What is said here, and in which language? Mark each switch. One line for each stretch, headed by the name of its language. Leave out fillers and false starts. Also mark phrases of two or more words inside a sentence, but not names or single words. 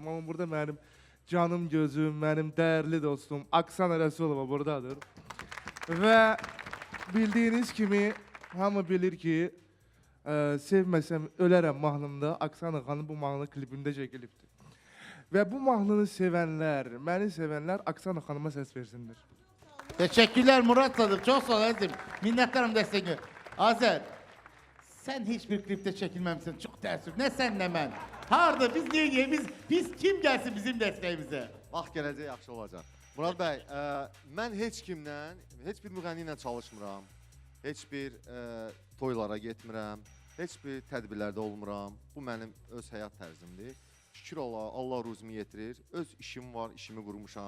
Azerbaijani: Amma burada mənim canım gözüm, mənim dəyərli dostum Aksana Rəsulova buradadır. Və bildiyiniz kimi hamı bilir ki, Sevməsəm ölərəm mahnımda Aksana xanım bu mahnı klibində çəkilibdir. Və bu mahnını sevənlər, məni sevənlər Aksana xanıma səs versinlər.
Turkish: Teşekkürler Murat Sadık. Çok sağ ol Azim. Minnettarım desteğine. Azer, sen hiçbir klipte çekilmemişsin. Çok teessüf. Ne sen ne ben. Harda biz niye biz kim gelsin bizim desteğimize?
Azerbaijani: Vaxt gələcək yaxşı olacaq. Murad bəy, mən heç kimlə, heç bir müğənni ilə çalışmıram. Heç bir toylara getmirəm. Heç bir tədbirlərdə olmuram. Bu mənim öz həyat tərzimdir. Şükür Allah ruzumu yetirir. Öz işim var, işimi qurmuşam.